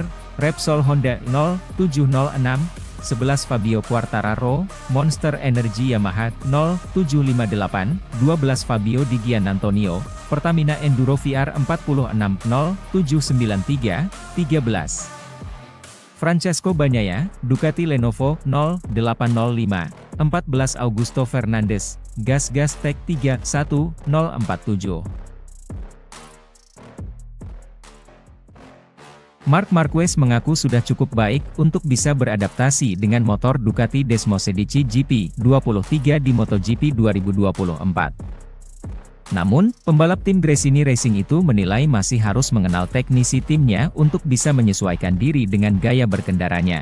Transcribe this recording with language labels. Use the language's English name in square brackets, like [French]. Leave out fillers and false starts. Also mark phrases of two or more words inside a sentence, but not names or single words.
[Indonesian] Repsol Honda 0,706, 11 Fabio Quartararo, Monster Energy Yamaha 0,758, 12 Fabio Di Giannantonio, Pertamina Enduro VR 46 0,793, 13 Francesco Bagnaia, Ducati Lenovo 0,805, 14 Augusto Fernandes, Gas Tech 31047. Marc Marquez mengaku sudah cukup baik untuk bisa beradaptasi dengan motor Ducati Desmosedici GP23 di MotoGP 2024. Namun, pembalap tim Gresini Racing itu menilai masih harus mengenal teknisi timnya untuk bisa menyesuaikan diri dengan gaya berkendaranya.